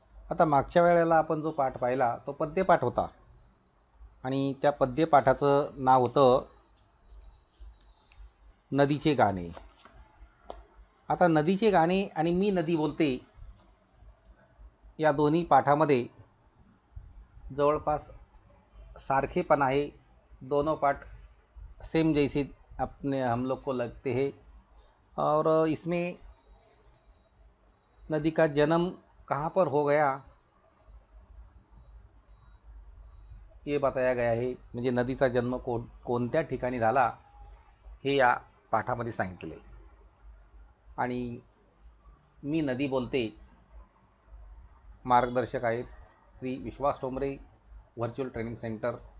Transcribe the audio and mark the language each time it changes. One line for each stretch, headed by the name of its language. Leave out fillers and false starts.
Marathi: आता मागच्या वेळेला आपण जो पाठ पाहिला तो पद्यपाठ होता आणि त्या पद्यपाठाचं नाव होतं नदीचे गाणे। आता नदीचे गाणे आणि मी नदी बोलते या दोन्ही पाठामध्ये जवळपास सारखेपन
Hindi: है। दोनों पाठ सेम जैसे अपने हम लोग को लगते हैं और इसमें नदी का जन्म कहाँ पर हो गया ये बताया गया है।
Marathi: म्हणजे नदीचा जन्म कोणत्या ठिकाणी झाला हे या पाठामध्ये सांगितले। आणि मी नदी बोलते मार्गदर्शक आहेत श्री विश्वास ठोंबरे व्हर्च्युअल ट्रेनिंग सेंटर।